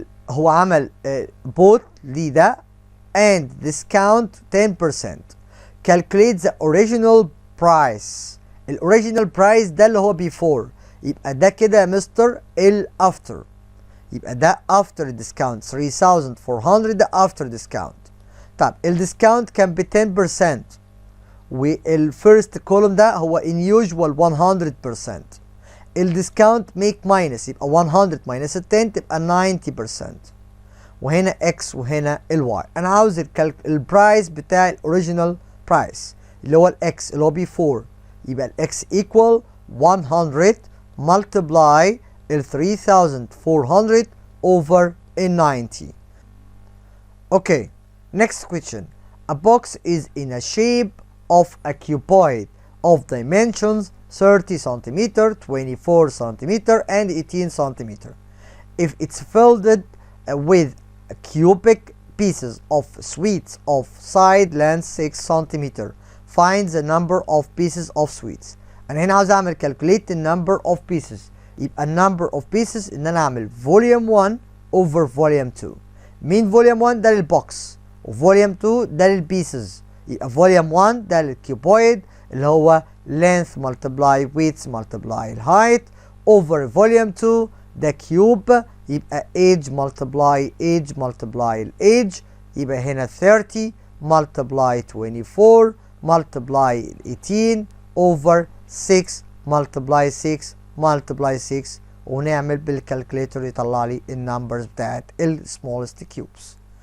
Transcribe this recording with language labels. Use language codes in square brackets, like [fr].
[ar] هو عمل bought لي ده [en] and discount 10% calculate the original price [ar] الاوريجينال برايس ده اللي هو before يبقى ده كده يا مستر after يبقى ده [en] after discount 3,400 [ar] ده after discount. طب الديسكاونت كان ب 10% والفيرست كولوم ده هو [en] in usual 100%. [ar] الديسكاونت [en] make minus [ar] يبقى 100 minus 10 تبقى 90% وهنا x وهنا y. انا عاوز البرايس بتاع الاوريجينال برايس اللي هو الاكس اللي هو before يبقى الاكس [en] equal 100 multiply [ar] ال 3,400 over in 90. [en] Okay, next question. A box is in a shape of a cuboid of dimensions 30 centimeter, 24 centimeter, and 18 centimeter. If it's filled with cubic pieces of sweets of side length 6 centimeter, find the number of pieces of sweets. [ar] أنا هنا عاوز أعمل [en] calculate the number of pieces. [ar] يبقى number of pieces إن أنا أعمل [en] volume 1 over volume 2. [ar] مين volume 1 ده للبوكس و volume 2 ده للبيسز. يبقى volume 1 ده للكيوبويد اللي هو [en] length multiply width multiply height over volume 2 ده cube يبقى age multiply age multiply age يبقى هنا 30 multiply 24 multiply 18 over 6 multiply 6 multiply 6 [ar] ونعمل بالكالكوليتر يطلع لي النمبرز بتاعت ال [en] smallest cubes.